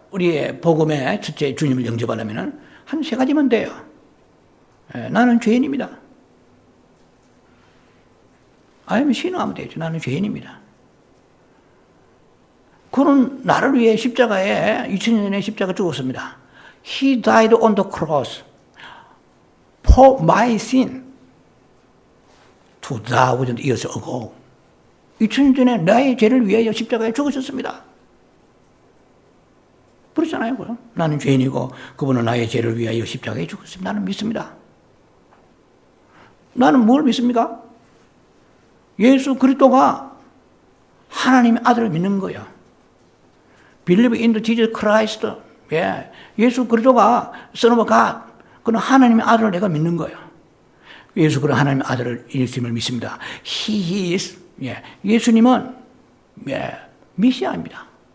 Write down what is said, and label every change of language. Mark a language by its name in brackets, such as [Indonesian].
[Korean] 우리의 복음의 첫째 주님을 영접하려면 한 3가지만 돼요. 나는 죄인입니다. 아니면 신앙하면 되죠. 나는 죄인입니다. 그는 나를 위해 십자가에 2000년 전에 십자가 죽었습니다. [English] He died on the cross for my sin 2000 years ago. [Korean] 2000년 전에 나의 죄를 위하여 십자가에 죽으셨습니다. 그렇잖아요. 그럼. 나는 죄인이고 그분은 나의 죄를 위하여 십자가에 죽었습니다. 나는 믿습니다. 나는 뭘 믿습니까? 예수 그리스도가 하나님의 아들을 믿는 거예요. [English] Believe in the Jesus Christ. [Korean] 예. 예수 그리스도가 [English] Son of God. [Korean] 그는 하나님의 아들을 내가 믿는 거예요. 예수 그리스도 하나님의 아들을 예수님을 믿습니다. [English] He is. [Korean] 예. 예수님은 메시아입니다.